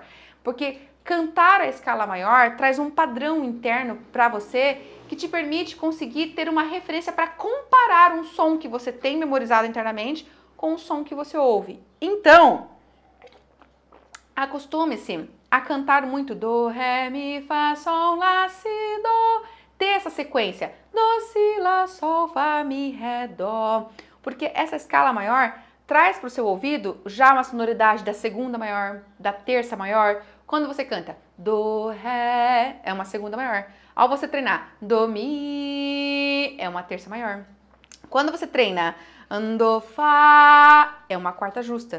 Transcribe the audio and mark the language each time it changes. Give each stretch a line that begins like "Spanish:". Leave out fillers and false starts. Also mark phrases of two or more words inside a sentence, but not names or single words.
Portuguese: Porque cantar a escala maior traz um padrão interno para você que te permite conseguir ter uma referência para comparar um som que você tem memorizado internamente com o som que você ouve. Então, acostume-se a cantar muito do, ré, mi, fá, sol, lá, si, do. Ter essa sequência. Do, si, lá, sol, fá, mi, ré, dó. Porque essa escala maior traz para o seu ouvido já uma sonoridade da segunda maior, da terça maior. Quando você canta do, ré, é uma segunda maior. Ao você treinar do, mi, é uma terça maior. Quando você treina do, fá, é uma quarta justa.